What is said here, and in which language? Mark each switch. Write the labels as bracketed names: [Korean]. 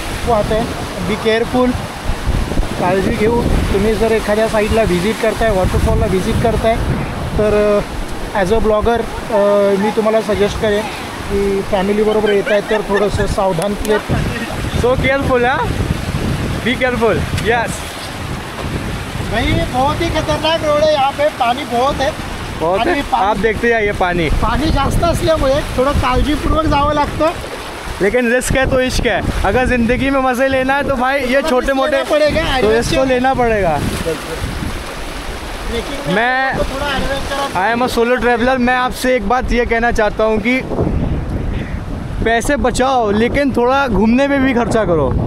[Marathi] आता आहे [English] be careful, [Marathi] काळजी घेऊ। तुम्ही जर एखाद्या साईडला व्हिजिट करताय, वॉटरफॉलला व्हिजिट करताय तर [English] as a blogger [Marathi] मी तुम्हाला सजेस्ट करेन की फॅमिलीबरोबर येत आहे तर थोडंसं सावधानतेत। [English] So careful, हाँ, be careful. Yes [Hindi] भाई, बहुत ही खतरनाक रोड है, यहाँ पे पानी बहुत है। बहुत है, आप देखते जाइए। पानी [Marathi] जास्त असल्यामुळे थोडं काळजीपूर्वक जावं लागतं, [Hindi] लेकिन रिस्क है तो इश्क है। अगर ज़िंदगी में मज़े लेना है तो भाई ये छोटे मोटे तो इसको लेना पड़ेगा। मैं [English] I am a solo traveller. [Hindi] मैं आपसे एक बात ये कहना चाहता हूँ कि पैसे बचाओ लेकिन थोड़ा घूमने पे भी खर्चा करो।